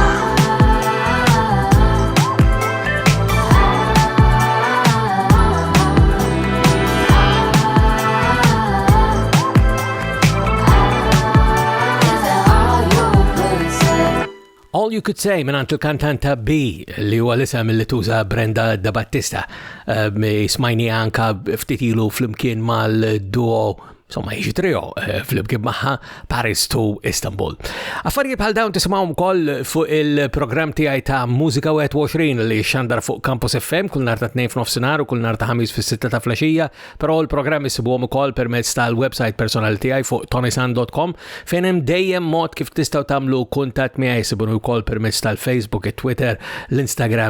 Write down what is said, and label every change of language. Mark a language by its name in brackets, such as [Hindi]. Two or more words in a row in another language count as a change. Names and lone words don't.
[English] Is that all you could say? [Maltese] All You Could Say minant il-kantanta B li huwa l-isem li tuża Brenda Da Battista smajni anka ftitilu flimkien mal-duo insomma jiġi trio fl-imkien magħha Paris to Istanbul. Affarijiet bħal dawn tisimgħuhom ukoll fuq il-programm tiegħi ta' Mużika 21 li xandar fuq Campus FM kull nhar ta' 2 f'nofsinhar u kull nhar ta' ħamis fis-6 ta' flaxija, però l-programm issibuhom ukoll permezz tal-website personali tiegħi fuq ToniSant.com fejn hemm dejjem mod kif tistgħu tagħmlu kuntatt miegħi isibuni wkoll permezz tal-Facebook, it-Twitter, l-Instagram.